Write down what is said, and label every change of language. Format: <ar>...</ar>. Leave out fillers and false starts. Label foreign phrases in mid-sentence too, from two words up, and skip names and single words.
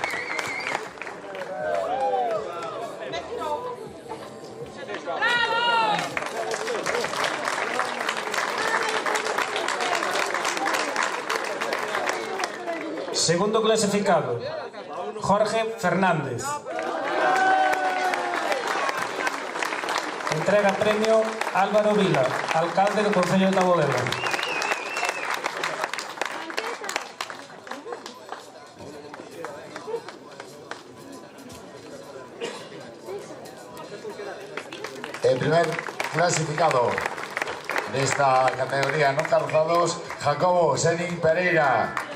<es>Segundo clasificado, Jorge Fernández.</es> <gl>Entrega premio Álvaro Vila, alcalde do Concello de Tabodela.</gl> <es>El primer clasificado de esta categoría no carrozados, Jacobo Senin Pereira.</es>